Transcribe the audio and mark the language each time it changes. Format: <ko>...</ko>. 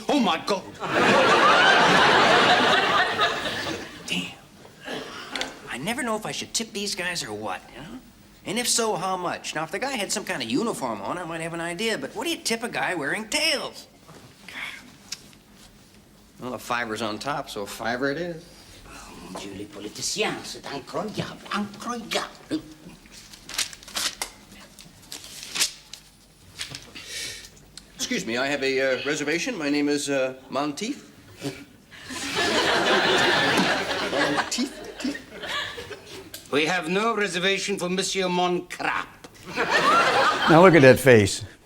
<en>Oh, my God. Damn. I never know if I should tip these guys or what, you know? And if so, how much? Now, if the guy had some kind of uniform on, I might have an idea, but what do you tip a guy wearing tails? Well, a $5's on top, so $5 it is.</en> <fr>Mon Dieu, les politiciens, c'est incroyable, incroyable.</fr> <en>Excuse me, I have a reservation. My name is Monteith. Monteith? We have no reservation for Monsieur Moncrap. Now look at that face.</en>